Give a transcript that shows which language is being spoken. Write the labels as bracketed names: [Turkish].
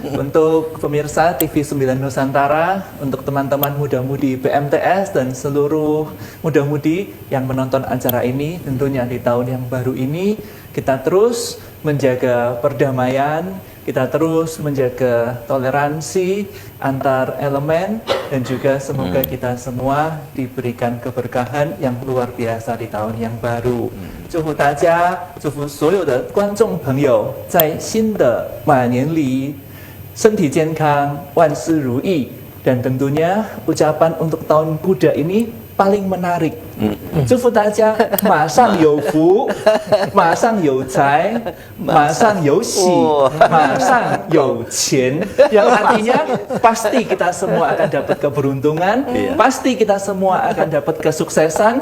[Indonesian] Untuk pemirsa TV 9 Nusantara, untuk teman-teman muda-mudi BMTS dan seluruh muda-mudi yang menonton acara ini, tentunya di tahun yang baru ini, kita terus menjaga perdamaian, kita terus menjaga toleransi antar elemen, dan juga semoga kita semua diberikan keberkahan yang luar biasa di tahun yang baru. [Chinese] 祝福大家，祝福所有的观众朋友，在新的马年里身体健康，万事如意. [Indonesian] Dan tentunya ucapan untuk tahun Buddha ini paling menarik. [Chinese] 祝福大家马上有福，马上有财，马上有喜，马上有钱. [Indonesian] Yang artinya pasti kita semua akan dapat keberuntungan, pasti kita semua akan dapat kesuksesan,